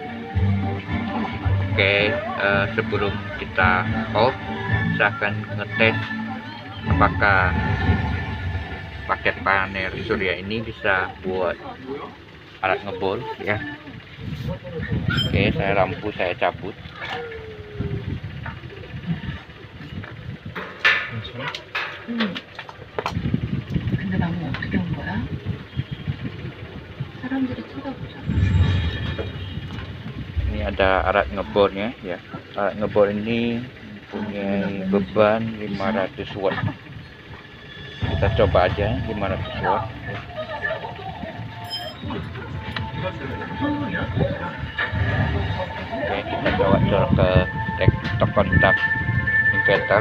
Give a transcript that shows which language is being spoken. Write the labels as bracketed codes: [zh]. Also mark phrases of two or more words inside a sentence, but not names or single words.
[id] Oke, sebelum kita off, saya akan ngetes apakah paket panel surya ini bisa buat alat ngebor ya. Oke, lampu saya cabut. [ko] 근데 나무 어떻게 온 거야? 사람들이 쳐다보잖아. [id] Ini ada alat ngebornya ya. Alat ngebor ini mempunyai beban 500 watt. Kita coba aja 500 watt. Oke, kita bawa ke kontak inverter.